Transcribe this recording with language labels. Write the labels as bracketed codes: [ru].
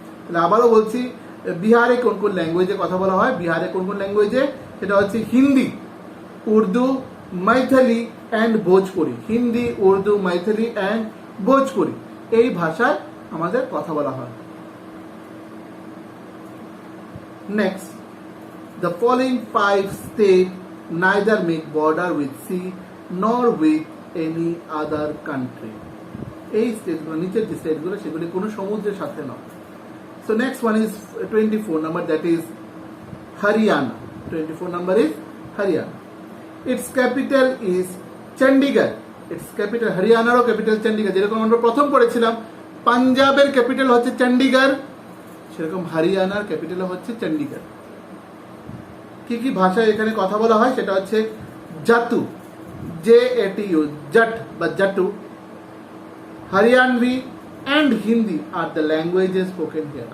[bn] তাহলে আবারও বলছি, বিহারে কোন কোন ল্যাঙ্গুয়েজে কথা বলা হয়? বিহারে কোন কোন ল্যাঙ্গুয়েজে? সেটা হচ্ছে হিন্দি, উর্দু, মাইথিলি অ্যান্ড ভোজপুরি। হিন্দি, উর্দু, মাইথিলি অ্যান্ড ভোজপুরি, এই ভাষায় আমাদের কথা বলা হয়। [en] Next, the following 5 states neither make border with sea nor with any other country. [bn] এই স্টেটগুলো, নিচের যে স্টেটগুলো, সেগুলি কোনো সমুদ্রের সাথে নয়। [en] So next one is 24 number, that is Haryana. 24 number is Haryana. Its capital is Chandigarh. Its capital, [bn] হরিয়ানারও capital Chandigarh. যেরকম আমরা প্রথম পড়েছিলাম পাঞ্জাবের ক্যাপিটাল হচ্ছে চণ্ডীগড়, সেরকম হরিয়ানার ক্যাপিটাল হচ্ছে চণ্ডীগড়। কি কি ভাষায় এখানে কথা বলা হয়? সেটা হচ্ছে জাতু, JATU, জাট বা জাটু, Haryanvi and Hindi [en] Are the languages spoken here.